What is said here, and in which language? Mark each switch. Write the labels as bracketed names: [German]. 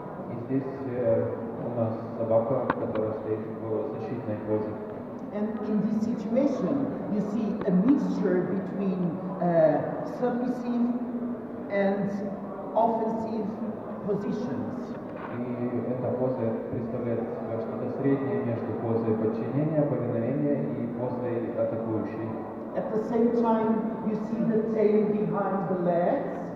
[Russian] И здесь у нас собака, которая стоит в защитной позе. [English] And in this situation, you see a mixture between submissive and offensive positions. [Russian] И эта поза представляет себя что-то среднее между позой подчинения, повиновения и позой атакующей. [English] At the same time, you see the tail behind the legs.